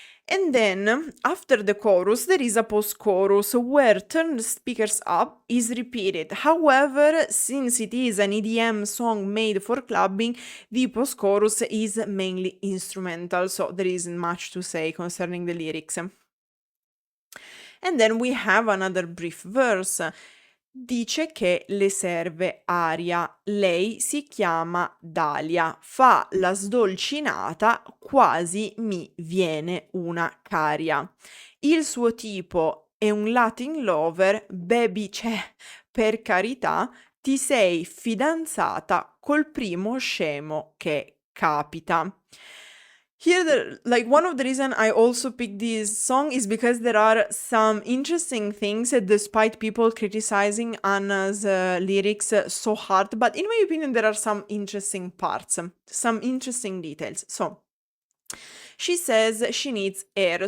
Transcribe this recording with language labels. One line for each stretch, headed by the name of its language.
English: And then, after the chorus, there is a post-chorus where turn the speakers up is repeated. However, since it is an EDM song made for clubbing, the post-chorus is mainly instrumental, so there isn't much to say concerning the lyrics. And then we have another brief verse.
Italian: Dice che le serve aria, lei si chiama Dalia, fa la sdolcinata, quasi mi viene una caria. Il suo tipo è un Latin lover, baby c'è, per carità, ti sei fidanzata col primo scemo che capita.
English: Here, one of the reason I also picked this song is because there are some interesting things, despite people criticizing Anna's lyrics so hard. But in my opinion, there are some interesting parts, some interesting details. So, she says she needs air.